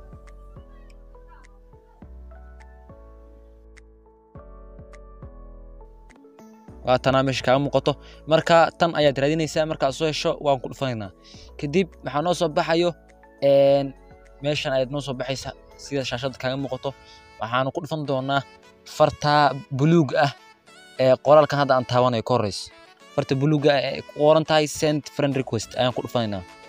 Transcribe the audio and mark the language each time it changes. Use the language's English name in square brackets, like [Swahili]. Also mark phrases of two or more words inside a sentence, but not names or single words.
[Somali] waa tan meesha ka muuqato marka tan ayaad raadinaysaa marka soo hesho waan ku dhufanaynaa kadib waxa noo soo baxayo meeshan ayaad noo soo baxaysa sida shaashada kaaga muuqato waxaan ku dhufan doonaa farta buluug ah ee qoraalkan hadda aan taabanayo ka horeys farta buluug ah ee ku qoran tahay [English] send friend request [Somali] ayaan ku dhufanaynaa